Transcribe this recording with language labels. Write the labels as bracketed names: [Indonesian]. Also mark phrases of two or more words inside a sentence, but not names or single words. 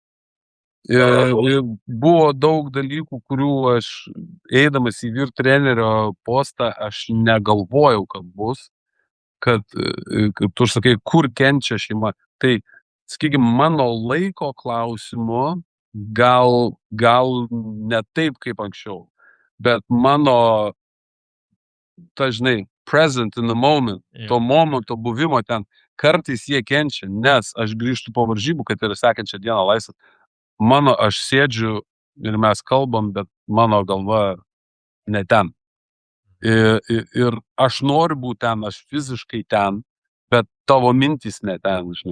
[Lithuanian] Ir buvo daug dalykų, kurių aš eidamas į vyr trenerio postą, aš negalvojau, kad bus, kad tu sakai, kur kenčia šeima. Tai, sakykime, mano laiko klausimu gal ne taip kaip anksčiau, bet mano, žinai, [English] present in the moment, [Lithuanian] to momento buvimo ten, kartais jie kenčia, nes aš grįžtu po varžybų, kad ir sekančią dieną laisvas. Aš sėdžiu ir mes kalbam, bet mano galva ne ten. Ir aš noriu būti ten, aš fiziškai ten, bet tavo mintys ne ten, žinai.